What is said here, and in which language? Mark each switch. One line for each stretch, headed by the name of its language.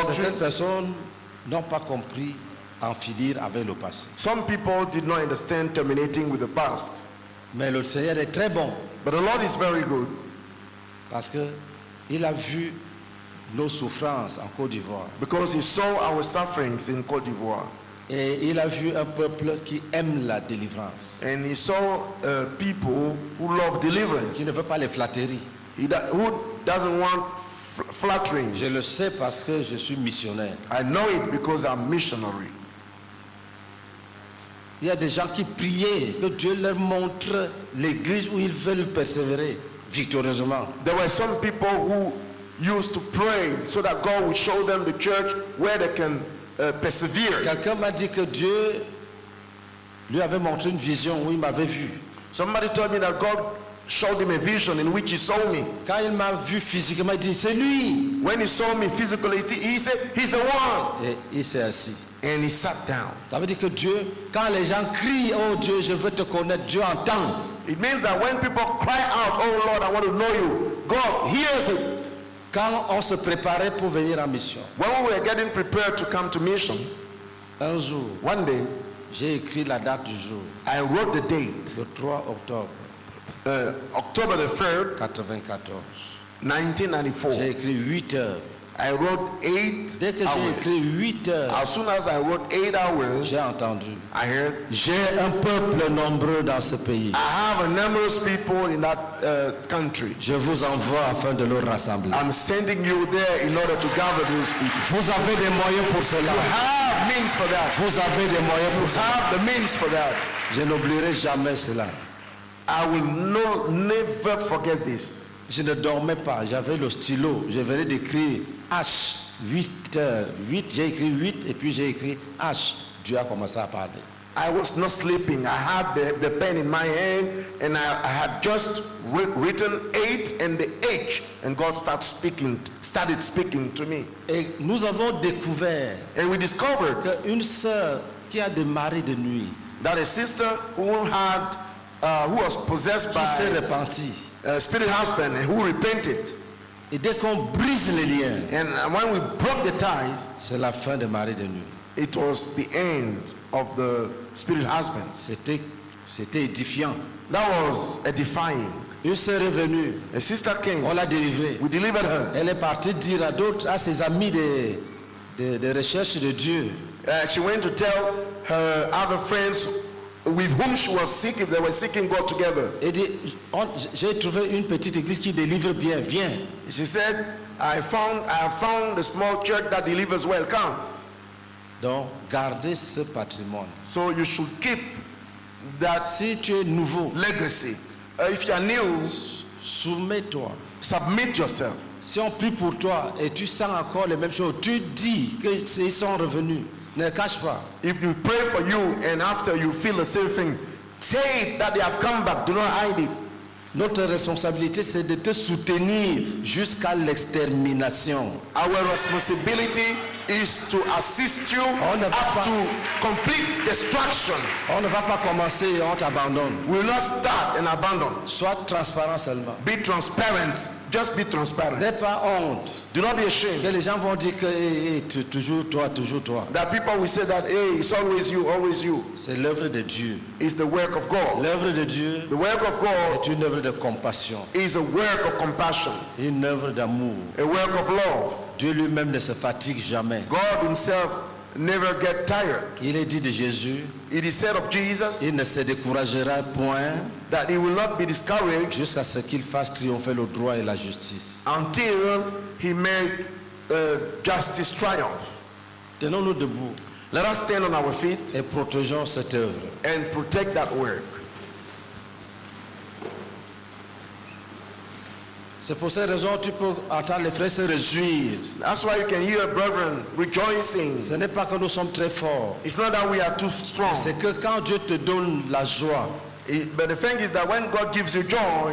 French: certaines doctrine, personnes n'ont pas compris en finir avec le passé.
English: some people did not understand terminating with the past.
French: Mais le Seigneur est très bon
English: But the Lord is very good
French: parce que il a vu nos souffrances en Côte d'Ivoire
English: because he saw our sufferings in Cote d'Ivoire.
French: et il a vu un peuple qui aime la délivrance,
English: And he saw people who love deliverance,
French: qui ne veut pas les flatteries.
English: who doesn't want flattering.
French: Je le sais parce que je suis missionnaire.
English: I know it because I'm missionary.
French: Il y a des gens qui priaient que Dieu leur montre l'église où ils veulent persévérer victorieusement.
English: There were some people who used to pray so that God would show them the church where they can persevere.
French: Quelqu'un m'a dit que Dieu lui avait montré une vision où il m'avait vu.
English: Somebody told me that God showed him a vision in which he saw me.
French: Quand il m'a vu physiquement, il dit c'est lui.
English: When he saw me physically, he said, he's the one.
French: Et il s'est assis.
English: And he sat down.
French: Ça veut dire que Dieu, quand les gens crient, oh Dieu, je veux te connaître, Dieu entend.
English: It means that when people cry out, oh Lord, I want to know you, God hears it.
French: Quand on se préparait pour venir en mission,
English: When we were getting prepared to come to mission,
French: un jour,
English: one day,
French: j'ai écrit la date du jour,
English: I wrote the date,
French: le 3 octobre
English: October the 3rd,
French: 94.
English: 1994.
French: J'ai écrit 8 heures.
English: I wrote 8
French: Dès que j'ai
English: hours.
French: écrit 8 heures,
English: As soon as I wrote 8 hours,
French: j'ai entendu.
English: I heard,
French: J'ai un peuple nombreux dans ce pays.
English: I have a numerous people in that country.
French: Je vous envoie afin de le rassembler.
English: I'm sending you there in order to gather those people.
French: Vous avez des moyens pour cela.
English: You have means for that.
French: Vous avez des moyens
English: You
French: pour cela.
English: have the means for that.
French: Je n'oublierai jamais cela.
English: I will never forget this.
French: Je ne dormais pas. J'avais le stylo. Je venais d'écrire H. 8 heures. 8, j'ai écrit 8 et puis j'ai écrit H. Dieu a commencé à parler.
English: I was not sleeping. I had the pen in my hand and I had just written 8 and the H, and God started speaking to me.
French: Et nous avons découvert
English: And we discovered
French: qu'une sœur qui a des maris de nuit,
English: that a sister who was possessed
French: qui s'est
English: by
French: repentie,
English: a spirit husband and who repented.
French: et dès qu'on brise les liens,
English: And when we broke the ties,
French: c'est la fin des maris de nuit.
English: it was the end of the spirit husbands.
French: C'était édifiant.
English: That was edifying.
French: Une sœur est venue,
English: A sister came.
French: on l'a délivrée.
English: We delivered her.
French: Elle est partie dire à d'autres, à ses amis de recherche de Dieu,
English: She went to tell her other friends with whom she was sick if they were seeking God together.
French: et dit, j'ai trouvé une petite église qui délivre bien, viens.
English: She said, I have found a small church that delivers well. Come.
French: Donc, gardez ce patrimoine.
English: So you should keep that
French: Si tu es nouveau,
English: legacy. If you are new,
French: soumets-toi
English: submit yourself.
French: Si on prie pour toi et tu sens encore les mêmes choses, tu dis qu'ils sont revenus. Ne cache pas.
English: If you pray for you and after you feel the same thing, say that they have come back. Do not hide it.
French: Notre responsabilité, c'est de te soutenir jusqu'à l'extermination.
English: Our responsibility is to assist you
French: On ne va
English: up
French: pas-
English: to complete destruction.
French: On ne va pas commencer et on t'abandonne.
English: We will not start and abandon.
French: Sois transparent seulement.
English: Be transparent. Just be transparent.
French: N'aie pas honte.
English: Do not be
French: Que
English: ashamed.
French: les gens vont dire que toujours toi, toujours toi.
English: That people will say that, hey, it's always you, always you.
French: C'est l'œuvre de Dieu.
English: It's the work of God.
French: L'œuvre de Dieu
English: The work of God
French: est une œuvre de compassion,
English: is a work of compassion,
French: une œuvre d'amour.
English: a work of love.
French: Dieu lui-même ne se fatigue jamais.
English: God himself never get tired.
French: Il est dit de Jésus,
English: It is said of Jesus
French: il ne se découragera point
English: that he will not be discouraged
French: jusqu'à ce qu'il fasse triompher le droit et la justice.
English: until he make justice triumph.
French: Tenons-nous debout
English: Let us stand on our feet
French: et protégeons cette œuvre.
English: and protect that work.
French: C'est pour cette raison que tu peux entendre les frères se réjouir.
English: That's why you can hear brethren rejoicing.
French: Ce n'est pas que nous sommes très forts.
English: It's not that we are too strong.
French: C'est que quand Dieu te donne la joie,
English: But the thing is that when God gives you joy,